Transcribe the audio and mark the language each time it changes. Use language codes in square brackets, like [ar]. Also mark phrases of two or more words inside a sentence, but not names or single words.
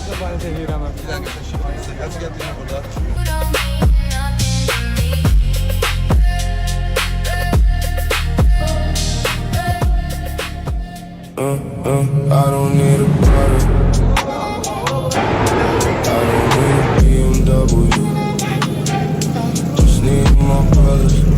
[az] Səni sevirəm. [tr] Bizden de teşekkür ederiz. Kaç geldin burada? [en] I don't need a brother. I don't need a BMW. Just need my brothers.